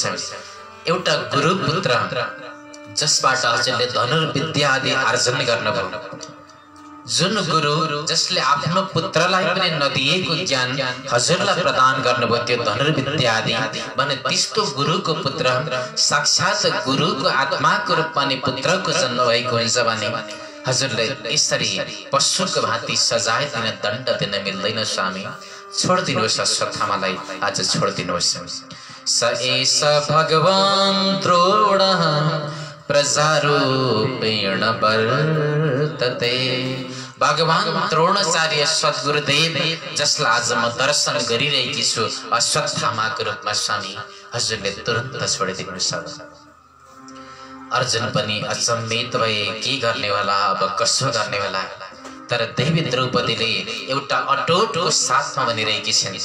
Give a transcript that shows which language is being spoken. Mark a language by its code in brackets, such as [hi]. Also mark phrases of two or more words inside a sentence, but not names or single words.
[ne] एउटा गुरुपुत्र जसबाट हजुरले धनुर्विद्या आदि आर्जन गर्नुभयो, जुन गुरु जसले आफ्नो पुत्रलाई पनि नदिएको ज्ञान हजुरलाई प्रदान गर्नुभयो त्यो धनुर्विद्या आदि भने त्यस्तो गुरुको पुत्र साक्षात् गुरुको आत्माको रूपमा नि पुत्रको जन्म भएको हुन्छ भने हजुरले यसरी पशुको भाँति सजाय दिन दण्ड दिन मिल्दैन स्वामी। छोडिदिनुहोस् अश्वत्थामालाई, आज छोडिदिनुहोस्। [sa] स एष भगवान् द्रोणः प्रजारूपेण वर्तते। [ne] भगवान् द्रोणाचार्य सद्गुरुदेव जसलाई आज म दर्शन गरिरहेकी छु अश्वत्थामाको रूपमा स्वामी, हजुरले तुरन्त छोडिदिनुहोस्। अर्जुन पनि अचम्मित भए, के गर्ने होला, अब कसो गर्ने होला। तर देवी द्रौपदीले एउटा अटोटको साथमा भनिरहेकी छिन्।